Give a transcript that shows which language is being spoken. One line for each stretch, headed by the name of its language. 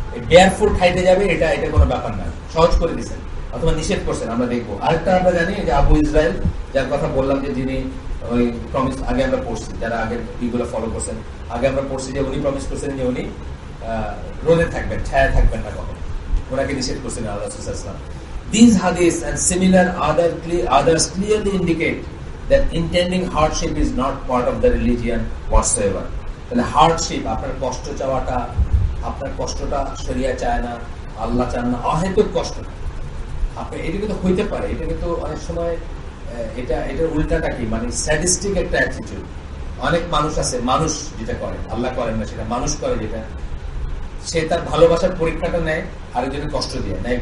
Bangla: Bear foot হাইটে যাবে এটা কোনো ব্যাপার না, সহজ করে দিচ্ছেন অথবা নিষেধ করছেন। আমরা দেখবো আরেকটা আমরা জানি যে আবু ইসরায়েল, যার কথা বললাম যে যিনি ওই প্রমিস, আগে আমরা পড়ছি যারা আগের ইগুলো ফলো করছেন, আগে আমরা পড়ছি যে উনি প্রমিস করছেন যে উনি রোদে থাকবেন, ছায়া থাকবেন না কখন, ওনাকে নিষেধ করছেন আল্লাহ রাসূল সাল্লাল্লাহু আলাইহি ওয়াসাল্লাম।
English: These hadiths and similar others clearly indicate that intending hardship is not part of the religion whatsoever.
Bangla: তাহলে হার্ডশিপ, আপনার কষ্ট চাওয়াটা, আপনার কষ্টটা শরিয়া চায় না, আল্লাহ চান না, অহেতুক কষ্ট আপনি, এটা কিন্তু হইতে পারে, এটা কিন্তু অনেক সময় এটার উল্টাটা কি, মানে স্ট্যাটিস্টিক একটা অ্যাটিটিউড। অনেক মানুষ আছে, মানুষ যেটা করে আল্লাহ করেন না, সেটা মানুষ করে, যেটা সে তার ভালোবাসার পরীক্ষাটা নেয় আরেকজনের কষ্ট দিয়ে নেয়।